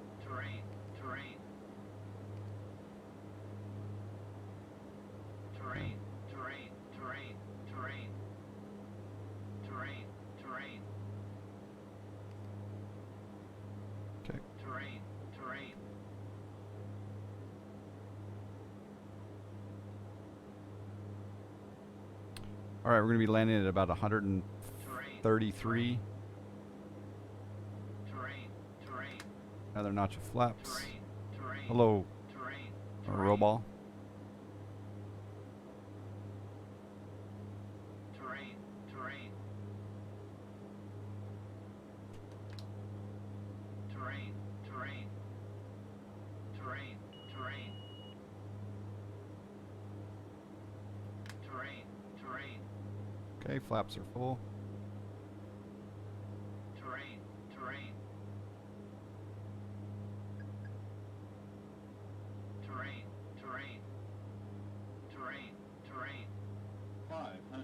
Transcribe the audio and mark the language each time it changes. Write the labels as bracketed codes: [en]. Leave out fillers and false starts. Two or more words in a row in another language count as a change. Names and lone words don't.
[en] terrain, terrain. Terrain, terrain, terrain, terrain. Terrain, terrain. Okay. Terrain, terrain. All right, we're gonna be landing at about Terrain. 133. Terrain, terrain. Another notch of flaps. Terrain, terrain. Hello, Terrain, or terrain. roll ball. Terrain, terrain. Terrain, terrain. Terrain, terrain. Terrain, terrain. Okay, flaps are full. Terrain, terrain. Terrain, terrain. Terrain, terrain. 500.